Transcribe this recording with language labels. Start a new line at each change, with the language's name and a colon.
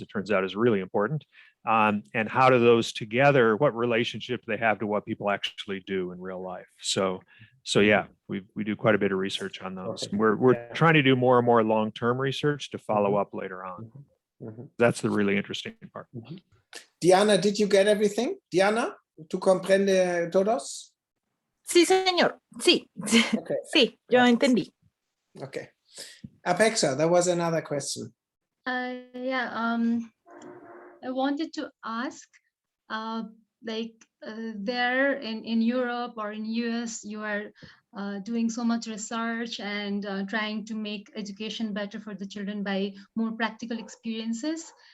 English: It turns out is really important. And how do those together, what relationship they have to what people actually do in real life? So yeah, we do quite a bit of research on those. Okay. We're trying to do more and more long-term research to follow up later on. That's the really interesting part. Diana, did you get everything?
Spanish: Diana, ¿tú comprende todos? Sí, señor. Sí.
English: Okay.
Spanish: Sí, yo entendí.
English: Okay. Apexa, there was another question. Yeah, I wanted to ask, there in Europe or in US, you are doing so much research and trying to make education better for the children by more practical experiences.